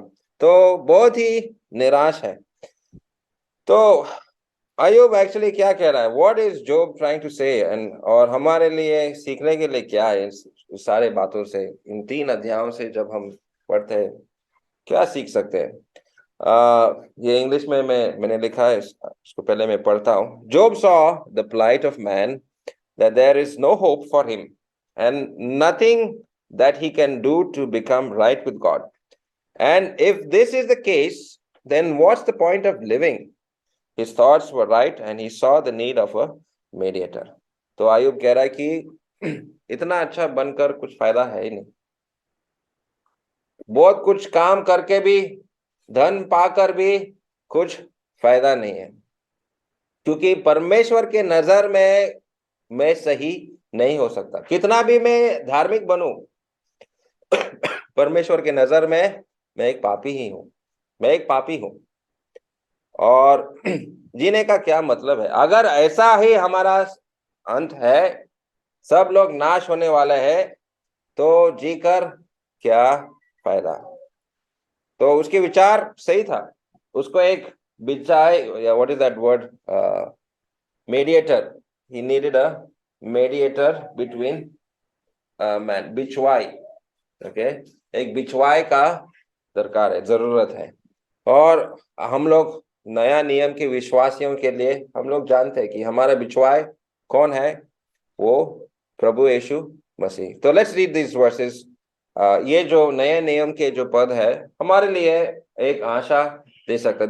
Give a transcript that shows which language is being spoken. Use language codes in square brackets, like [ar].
[hi] तो बहुत ही निराश है। तो अय्यूब एक्चुअली क्या कह रहा है, [en] what is Job trying to say, [hi] एंड और हमारे लिए सीखने के लिए क्या है इस सारे बातों से, इन 3 अध्यायों से जब हम पढ़ते हैं क्या सीख सकते हैं? ये इंग्लिश में मैंने लिखा है, इसको पहले मैं पढ़ता हूँ। [en] Job saw the plight of man, that there is no hope for him and nothing that he can do to become right with God. And if this is the case, then what's the point of living? His thoughts were right and he saw the need of a mediator. [hi] तो अय्यूब कह रहा है कि इतना अच्छा बनकर कुछ फायदा है ही नहीं, बहुत कुछ काम करके भी, धन पाकर भी कुछ फायदा नहीं है, क्योंकि परमेश्वर के नजर में मैं सही नहीं हो सकता। कितना भी मैं धार्मिक बनूं, परमेश्वर के नजर में मैं एक पापी ही हूं, मैं एक पापी हूं। और जीने का क्या मतलब है अगर ऐसा ही हमारा अंत है, सब लोग नाश होने वाले हैं, तो जीकर क्या फायदा? तो उसके विचार सही था, उसको एक [en] बिचाई, what is that word? Mediator. He needed a mediator between man. [hi] बिचवाई, okay, एक बिचवाई का दरकार है, जरूरत है। और हम लोग नया नियम के विश्वासियों के लिए हम लोग जानते हैं कि हमारा बिचवाई कौन है, वो प्रभु यीशु मसीह। तो [en] Let's read this verses. [hi] ये जो नए नियम के जो पद है हमारे लिए एक आशा दे सकता है।